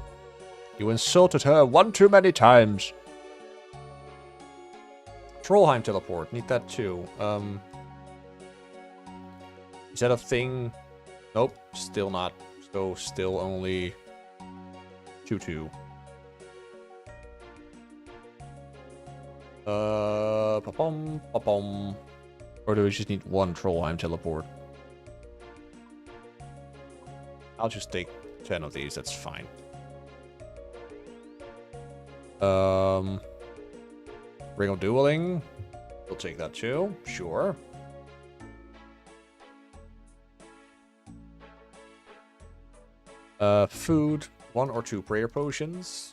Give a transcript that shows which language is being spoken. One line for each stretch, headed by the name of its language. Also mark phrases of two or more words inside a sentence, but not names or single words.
English: You insulted her one too many times. Trollheim teleport. Need that too. Is that a thing? Nope. Still not. So still only 2-2. Pa-pom, pa-pom. Or do we just need one Trollheim teleport? I'll just take 10 of these, that's fine. Ring of Dueling. We'll take that too, sure. Food, 1 or 2 prayer potions.